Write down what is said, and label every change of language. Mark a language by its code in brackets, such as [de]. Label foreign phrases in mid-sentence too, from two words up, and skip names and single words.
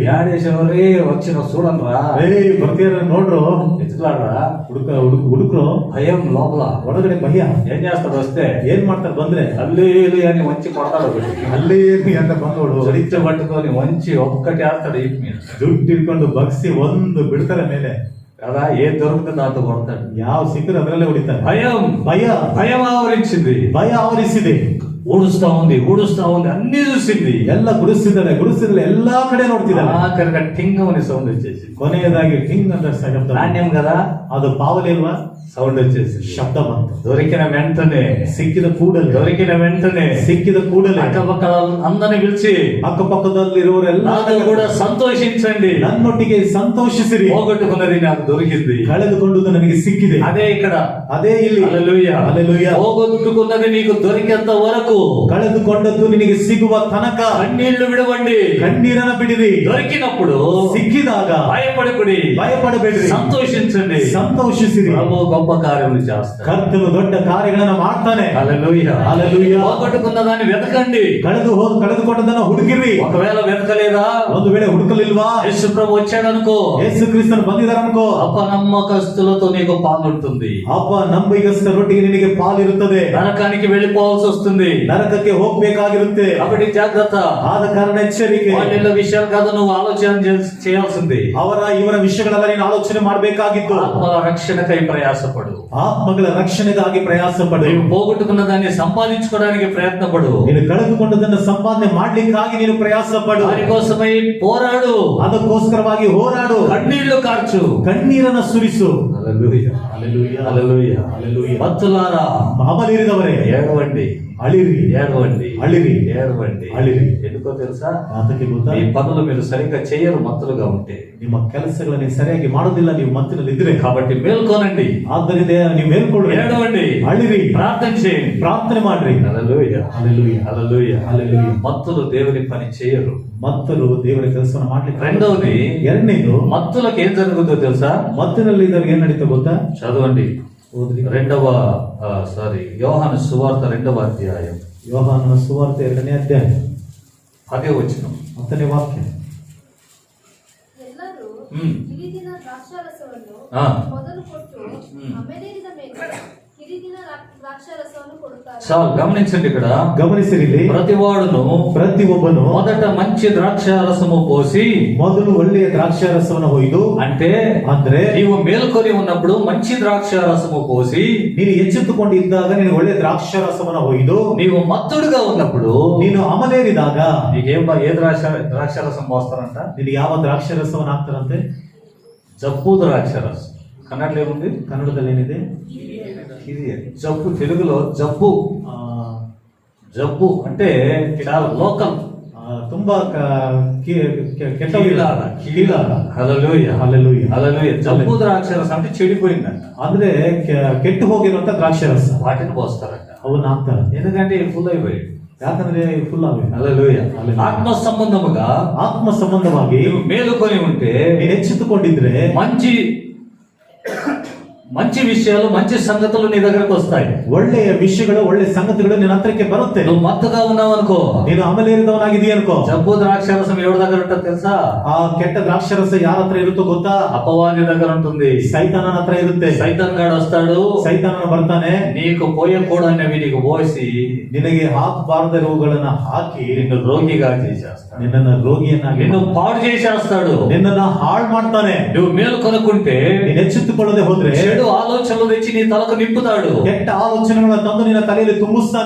[te] యాడేసినవరే వచ్చిన చూడండిరా, [kn] ಬರ್ತೀರ ನೋಡ್ರು, [te] ఎత్తుకులాడరా. [kn] ಹುಡುಕ್ರು. [te] భయం లోపల, [kn] ಒಳಗಡೆ ಭಯ. [te] ఏం చేస్తాడు వస్తే? [kn] ಏನ್ ಮಾಡ್ತಾರೆ ಬಂದ್ರೆ? [te] అల్లేలు అని వచ్చి కొడతాడు ఒకటి. [kn] ಅಲ್ಲೇ ಅಂತ ಬಂದೋಡು [te] చరిత్ర పట్టుకొని వంచి ఒక్కటి వేస్తాడు ఈ మీద. [kn] ದುಡ್ಡು ಇಟ್ಕೊಂಡು ಬಗ್ಸಿ ಒಂದು ಬಿಡ್ತಾರೆ ಮೇಲೆ [te] కదా, ఏం దొరుకుతుందో దాంతో కొడతాడు. [kn] ಯಾವ ಸಿಕ್ಕರು ಅದರಲ್ಲೇ ಹೊಡಿತಾರೆ. [te] భయం [kn] ಭಯ [te] భయం ఆవరించింది. [kn] ಭಯ ಆವರಿಸಿದೆ. [te] ఊడుస్తా ఉంది అన్ని చూసింది. [kn] ಎಲ್ಲ ಗುಡಿಸಿದ್ದಾರೆ ಎಲ್ಲಾ ಕಡೆ ನೋಡ್ತಿದ್ದಾರೆ. [te] ఆఖరిగా టింగ్ అని సౌండ్ వచ్చేసి, [kn] ಕೊನೆಯದಾಗಿ ಟಿಂಗ್ ಅಂತ ಶಬ್ದ. [te] నాణ్యం కదా, [kn] ಅದು ಪಾವಲಿ ಅಲ್ವಾ? [te] సౌండ్ వచ్చేసి [kn] ಶಬ್ದ ಬಂತು. [te] దొరికిన వెంటనే [kn] ಸಿಕ್ಕಿದ ಕೂಡಲೇ [te] అక్కపక్కల అందరిని పిలిచి, [kn] ಅಕ್ಕಪಕ್ಕದಲ್ಲಿರುವವರೆಲ್ಲ [te] నాతో కూడా సంతోషించండి, [kn] ನನ್ನೊಟ್ಟಿಗೆ ಸಂತೋಷಿಸಿರಿ. [te] పోగొట్టుకున్నది నాకు దొరికింది. [kn] ಕಳೆದುಕೊಂಡುದು ನನಗೆ ಸಿಕ್ಕಿದೆ. [te] అదే ఇక్కడ, [kn] ಅದೇ ಇಲ್ಲಿ. [te] హల్లెలూయా. హల్లెలూయా. పోగొట్టుకున్నది నీకు దొరికేంత వరకు [kn] ಕಳೆದುಕೊಂಡದ್ದು ನಿನಗೆ ಸಿಗುವ ತನಕ [te] కన్నీళ్లు విడవండి. [kn] ಕಣ್ಣೀರನ್ನ ಬಿಡಿರಿ. [te] దొరికినప్పుడు [kn] ಸಿಕ್ಕಿದಾಗ [te] భయపడకుడి, [kn] ಭಯಪಡಬೇಡ್ರಿ, [te] సంతోషించండి. [kn] ಸಂತೋಷಿಸಿರಿ. [te] ప్రభు గొప్ప కార్యములు చేస్తాడు. [kn] ಕರ್ತನು ದೊಡ್ಡ ಕಾರ್ಯಗಳನ್ನ ಮಾಡ್ತಾನೆ. [te] హల్లెలూయా. హల్లెలూయా. పోగొట్టుకున్న దాన్ని వెతకండి. [kn] ಕಳೆದುಕೊಂಡದನ್ನ ಹುಡುಕಿರಿ. [te] ఒకవేళ వెతకలేదా, [kn] ಒಂದು ವೇಳೆ ಹುಡುಕಲಿಲ್ವಾ, [te] యేసు ప్రభు వచ్చాడనుకో, [kn] ಯೇಸು ಕ್ರಿಸ್ತನು ಬಂದಿದ್ದಾರನುಕೋ, [te] అపనమ్మకస్తులతో నీకు పాలుంటుంది. [kn] ನಂಬಿಗಸ್ತರೊಟ್ಟಿಗೆ ನಿನಗೆ ಪಾಲಿರುತ್ತದೆ. [te] నరకానికి వెళ్ళిపోవాల్సి వస్తుంది. [kn] ನರಕಕ್ಕೆ ಹೋಗ್ಬೇಕಾಗಿರುತ್ತೆ. [te] కాబట్టి జాగ్రత్త. [kn] ಆದ ಕಾರಣ ಎಚ್ಚರಿಕೆ. [te] వాళ్ళ విషయాలు కాదు నువ్వు ఆలోచన చేయాల్సింది. [kn] ಅವರ ಇವರ ವಿಷಯಗಳೆಲ್ಲ ನೀನು ಆಲೋಚನೆ ಮಾಡಬೇಕಾಗಿತ್ತು. [te] ఆత్మల రక్షణకై ప్రయాసపడు. [kn] ಆತ್ಮಗಳ ರಕ್ಷಣೆಗಾಗಿ ಪ್ರಯಾಸ ಪಡು. [te] నీవు పోగొట్టుకున్న దాన్ని సంపాదించుకోవడానికి ప్రయత్నపడు. [kn] ನೀನು ಕಳೆದುಕೊಂಡದನ್ನು ಸಂಪಾದನೆ ಮಾಡ್ಲಿಕ್ಕಾಗಿ ನೀನು ಪ್ರಯಾಸ ಪಡು. [te] దానికోసమై పోరాడు. [kn] ಅದಕ್ಕೋಸ್ಕರವಾಗಿ ಹೋರಾಡು. [te] కన్నీళ్లు కార్చు. [kn] ಕಣ್ಣೀರನ್ನ ಸುರಿಸು. [te] హల్లెలూయా. హల్లెలూయా. హల్లెలూయా. హల్లెలూయా. భక్తులారా, [kn] అమలేరిదవరే, [te] ఏడవండి, [kn] అళిరి, [te] ఏడవండి, [kn] అళిరి, [te] ఏడవండి. [kn] అళిరి. [te] ఎందుకో తెలుసా? [kn] ಅದಕ್ಕೆ ಗೊತ್ತಾ, [te] మీ పనులు మీరు సరిగ్గా చేయరు మత్తులుగా ఉంటే. [kn] ನಿಮ್ಮ ಕೆಲಸಗಳನ್ನು ಸರಿಯಾಗಿ ಮಾಡೋದಿಲ್ಲ ನೀವು ಮತ್ತಿನಲ್ಲಿದ್ರೆ. [te] కాబట్టి మేల్కోనండి. [kn] ಆದ್ದರಿಂದ ನೀವು ಮೇಲ್ಕೊಳ್ಳಿ, [te] ఏడవండి, [kn] అళిరి, [te] ప్రార్థన చేయండి, [kn] ಪ್ರಾರ್ಥನೆ ಮಾಡ್ರಿ. [te] హల్లెలూయా. హల్లెలూయా. హల్లెలూయా. హల్లెలూయా. మత్తులు దేవుని పని చేయరు. [kn] ಮತ್ತರು ದೇವರ ಕೆಲಸವನ್ನು ಮಾಡ್ಲಿಕ್ಕೆ. [te] రెండవది, [kn] ಎರಡನೇದು, [te] మత్తులకు ఏం జరుగుతుందో తెలుసా? [kn] ಮತ್ತಿನಲ್ಲಿ ಇದ್ದವ್ರಿಗೆ ಏನ್ ನಡೀತಾ ಗೊತ್ತಾ? [te] చదవండి. [kn] ಓದ್ರಿ. [te] యోహాను సువార్త 2వ అధ్యాయం [kn] ಯೋಹಾನನ ಸುವಾರ್ತೆ 2ನೇ ಅಧ್ಯಾಯ [te] 10వ వచనం. [kn] 10ನೇ ವಾಕ್ಯ. ಎಲ್ಲರೂ ಹ್ಮ್. ಕಿರಿದಿನ ದ್ರಾಕ್ಷಾರಸವನ್ನು ಆ. ಮೊದಲು ಕೊಟ್ಟು ಹ್ಮ್. ಆಮೇಲಿನ ಮೇಲೆ ಕಿರಿದಿನ ದ್ರಾಕ್ಷಾರಸವನ್ನು ಕೊಡುತ್ತಾರೆ. [te] చాలు గమనించండి. ఇక్కడ [kn] ಗಮನಿಸಿರಿ, [te] ప్రతివాడును [kn] ಪ್ರತಿಯೊಬ್ಬನು [te] మొదట మంచి ద్రాక్ష రసము పోసి, [kn] ಮೊದಲು ಒಳ್ಳೆಯ ದ್ರಾಕ್ಷಾರಸವನ್ನು ಹೊಯ್ದು, ಅಂದ್ರೆ [te] నీవు మేల్కొని ఉన్నప్పుడు మంచి ద్రాక్ష రసము పోసి, [kn] ನೀನು ಎಚ್ಚೆತ್ತುಕೊಂಡಿದ್ದಾಗ ನೀನು ಒಳ್ಳೆಯ ದ್ರಾಕ್ಷಾರಸವನ್ನು ಹೊಯ್ದು, [te] నీవు మత్తుడుగా ఉన్నప్పుడు [kn] ನೀನು ಅಮಲೇರಿದಾಗ [te] ఏ ద్రాక్ష రసం పోస్తారంట? [kn] ನಿನಗೆ ಯಾವ ದ್ರಾಕ್ಷಾರಸವನ್ನು ಹಾಕ್ತಾರಂತೆ? [te] జబ్బు ద్రాక్ష రసం. కన్నడలో ఏముంది? [kn] ಕನ್ನಡದಲ್ಲಿ ಏನಿದೆ? [te] జబ్బు. తెలుగులో జబ్బు. జబ్బు అంటే చాలా లోకల్, [kn] ತುಂಬಾ ಕೆಟ್ಟ [te] కీలాల. హల్లెలూయా. హల్లెలూయా. హల్లెలూయా. జబ్బు ద్రాక్ష రసం అంటే చెడిపోయిందంట. [kn] ಅಂದ್ರೆ ಕೆಟ್ಟು ಹೋಗಿರುವಂತ ದ್ರಾಕ್ಷಾರಸ [te] వాటిని పోస్తారంట. [kn] ಅವನ್ನ ಹಾಕ್ತಾರೆ. [te] ఎందుకంటే ఫుల్ అయిపోయి. [kn] ಯಾಕಂದ್ರೆ ಫುಲ್ ಆಗಿ. [te] హల్లెలూయా. హల్లెలూయా. ఆత్మ సంబంధముగా, [kn] ಆತ್ಮ ಸಂಬಂಧವಾಗಿ [te] నీవు మేలుకొని ఉంటే, [kn] ನೀನು ಎಚ್ಚೆತ್ತುಕೊಂಡಿದ್ರೆ [te] మంచి విషయాలు, మంచి సంగతులు నీ దగ్గరకు వస్తాయి. [kn] ಒಳ್ಳೆಯ ವಿಷಯಗಳು, ಒಳ್ಳೆ ಸಂಗತಿಗಳು ನಿನ್ನ ಹತ್ರಕ್ಕೆ ಬರುತ್ತೆ. [te] నువ్వు మత్తుగా ఉన్నావు అనుకో, [kn] ನೀನು ಅಮಲೇರಿದವನಾಗಿದೀಯ ಅನ್ಕೋ, [te] జబ్బు ద్రాక్షరసం ఎవరి దగ్గర ఉంటుంది తెలుసా? [kn] ಆ ಕೆಟ್ಟ ದ್ರಾಕ್ಷಾರಸ ಯಾರ ಹತ್ರ ಇರುತ್ತೋ ಗೊತ್ತಾ? [te] అపవాది దగ్గర ఉంటుంది. [kn] ಸೈತಾನನ ಹತ್ರ ಇರುತ್ತೆ. [te] సైతాన్ గాడు వస్తాడు, [kn] ಸೈತಾನನ ಬರ್ತಾನೆ, [te] నీకు పోయకూడనివి నీకు పోసి [kn] ನಿನಗೆ ಹಾಕಬಾರದಿರುವುಗಳನ್ನ ಹಾಕಿ [te] నిన్ను రోగిగా చేసేస్తాడు. [kn] ನಿನ್ನನ್ನ ರೋಗಿಯನ್ನಾಗಿ, [te] నిన్ను పాడు చేసేస్తాడు. [kn] ನಿನ್ನನ್ನ ಹಾಳು ಮಾಡ್ತಾನೆ. [te] నువ్వు మేలు కొనుక్కుంటే [kn] ನೀನು ಎಚ್ಚೆತ್ತುಕೊಳ್ಳದೆ ಹೋದ್ರೆ [te] చెడు ఆలోచనలు తెచ్చి నీ తలకు నింపుతాడు. [kn] ಕೆಟ್ಟ ಆಲೋಚನೆಗಳನ್ನು ತಂದು ನಿನ್ನ ತಲೆಯಲ್ಲಿ ತುಂಬಿಸ್ತಾನೆ.